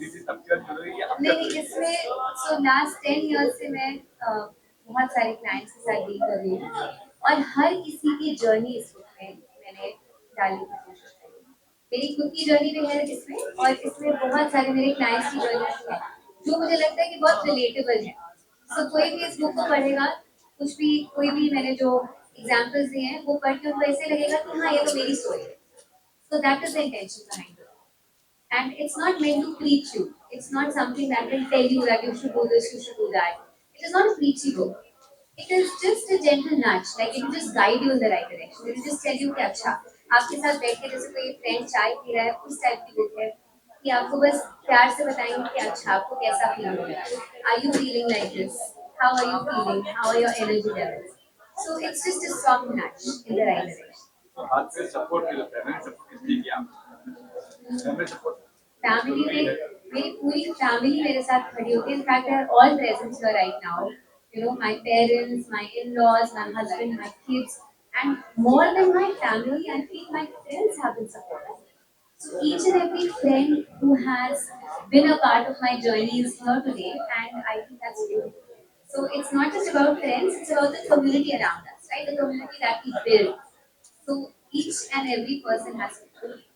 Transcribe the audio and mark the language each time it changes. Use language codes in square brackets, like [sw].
[hi] नहीं, इसमें so last 10 years से मैं बहुत सारे क्लाइंट्स के साथ डील कर रही हूँ और हर किसी की जर्नी इस बुक में मैंने डालने की कोशिश करी। मेरी खुद की जर्नी भी है इसमें और इसमें बहुत सारे मेरे क्लाइंट्स की जर्नी है जो मुझे लगता है कि बहुत रिलेटेबल है। सो कोई भी इस बुक को पढ़ेगा कुछ भी कोई भी मैंने जो एग्जांपल्स दिए हैं वो पढ़ के उनको ऐसे लगेगा कि हाँ ये तो मेरी स्टोरी है. [en] So that is the intention behind it. And it's not meant to preach you. It's not something that will tell you that you should do this, you should do that. It is not a preachy book. It is just a gentle nudge. Like it will just guide you in the right direction. It will just tell you [hi] कि अच्छा आपके साथ बैठ के जैसे कोई friend चाय P रहा है उस टाइप की बुक है कि आपको बस प्यार से बताएंगे कि अच्छा आपको कैसा फील हो रहा है. [en] Are you feeling like this? How are you feeling? How are your energy levels? So it's just a soft nudge in the right direction. [hi] हाथ से सपोर्ट मिला फैमिली सपोर्ट इसलिए किया फैमिली सपोर्ट फैमिली में मेरी पूरी फैमिली मेरे साथ खड़ी होती है. [en] In fact they are all present here right now. You know my parents, my in-laws, my husband, my kids, and more than my family I feel my friends have been supportive. So each and every friend who has been a part of my journey is here today, and I think that's beautiful. So it's not just about friends; it's about the community around us, right? The community that we build. So each and every person has to.